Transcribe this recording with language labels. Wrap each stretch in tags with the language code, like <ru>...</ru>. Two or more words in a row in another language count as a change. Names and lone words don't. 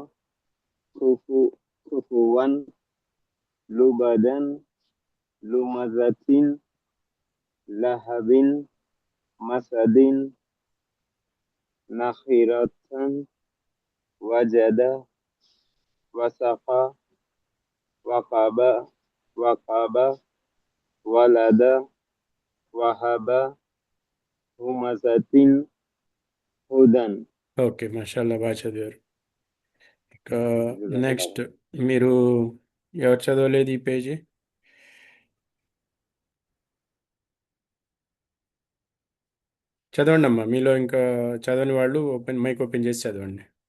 <ar>كفوا لبدا لمزة لهب مسد نخرة وجد وسق وقب ولد وهب همزة هدى.</ar> <te>ఓకే, మాషాల్లా, బాగా చదివారు. ఇక నెక్స్ట్, మీరు ఎవరు చదవలేదు ఈ పేజీ? చదవండి అమ్మా. మీలో ఇంకా చదవని వాళ్ళు</te> <en>mike open</en> <te>చేసి చదవండి.</te>